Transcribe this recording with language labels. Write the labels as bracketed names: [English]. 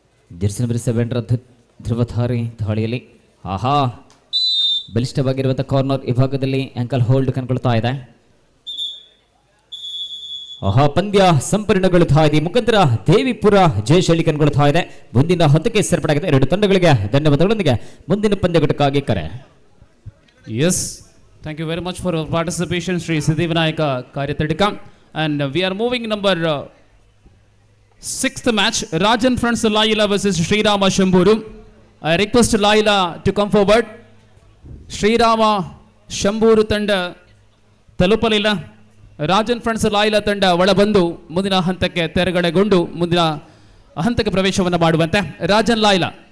[Kannada] Jersey number 7 ಧ್ರುವಧಾರಿ ದಾಳಿಯಲ್ಲಿ ಆಹಾ ಬಲಿಷ್ಠವಾಗಿರುವಂಥ corner ವಿಭಾಗದಲ್ಲಿ ಆಂಕಲ್ ಹೋಲ್ಡ್ ಕಂಡುಕೊಳ್ತಾ ಇದೆ. ಆಹಾ ಪಂದ್ಯ ಸಂಪೂರ್ಣಗೊಳ್ಳುತ್ತಾ ಇದೆ. ಮುಖಾಂತರ ದೇವಿಪುರ ಜಯಶೈಲಿ ಕಂಡುಕೊಳ್ತಾ ಇದೆ. ಮುಂದಿನ ಹಂತಕ್ಕೆ ಸೇರ್ಪಡೆಯಾಗಿದೆ. ಎರಡು ತಂಡಗಳಿಗೆ ಧನ್ಯವಾದಗಳೊಂದಿಗೆ ಮುಂದಿನ ಪಂದ್ಯಘಟ್ಟಕ್ಕಾಗಿ ಕರೆ. [English] Yes, thank you very much for your participation, Sri Siddhivinayaka Karyatadika. And we are moving number 6th match, Rajan Friends Laila versus Srirama Shamburu. I request Laila to come forward. [Kannada] Srirama Shamburu ತಂಡ ತಲುಪಲಿಲ್ಲ. Rajan friends ಲಾಯಿಲಾ ತಂಡ ಒಳಬಂದು ಮುಂದಿನ ಹಂತಕ್ಕೆ ತೆರೆಗಡೆಗೊಂಡು ಮುಂದಿನ ಹಂತಕ್ಕೆ ಪ್ರವೇಶವನ್ನು ಮಾಡುವಂತೆ. ರಾಜನ್ ಲಾಯಿಲಾ